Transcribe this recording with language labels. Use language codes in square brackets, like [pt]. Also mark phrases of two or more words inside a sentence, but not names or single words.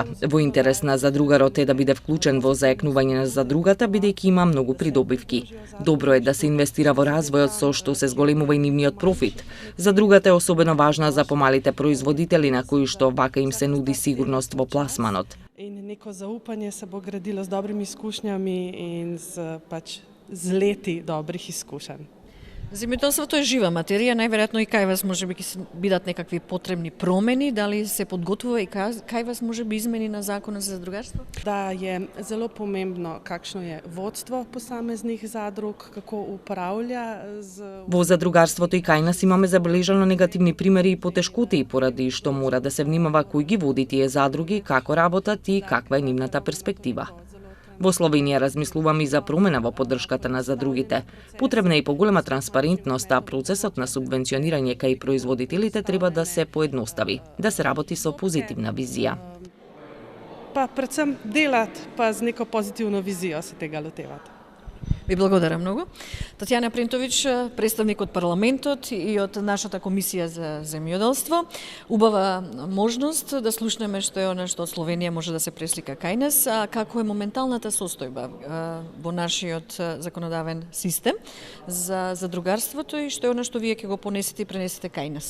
[mk] Во интерес на задругарот е да биде вклучен во зајакнување на задругата, бидејќи има многу придобивки. Добро е да се инвестира во развојот со што се зголемува и нивниот профит. Задругата е особено важна за помалите производители на кои што вака им се нуди сигурност во пласманот. [sl] In neko zaupanje se bo gradilo z dobrimi izkušnjami in z leti dobrih izkušenj. [mk] Земјоделството е жива материја, најверојатно и кај вас можеби ќе бидат некакви потребни промени, дали се подготвува и кај вас можеби измени на законот за задругарство? [sl] Da je zelo pomembno, kakšno je vodstvo posameznih zadrug, kako upravlja z... [mk] Во задругарството и кај нас имаме забележано негативни примери и потешкоти, поради што мора да се внимава кој ги води тие задруги, како работат и каква е нивната перспектива. Во Словенија размислуваме и за промена во поддршката на задругите. Потребна е и поголема транспарентност, а процесот на субвенционирање кај производителите треба да се поедностави, да се работи со позитивна визија. [sl] Pa predvsem delati, pa z neko pozitivno vizijo se tega lotevati. [mk] Ви благодарам многу. Татјана Принтович, представник од парламентот и од нашата комисија за земјоделство. Убава можност да слушнеме што е она што од Словенија може да се преслика кај нас, а како е моменталната состојба во нашиот законодавен систем за задругарството и што е она што вие ќе го понесете и пренесете кај нас.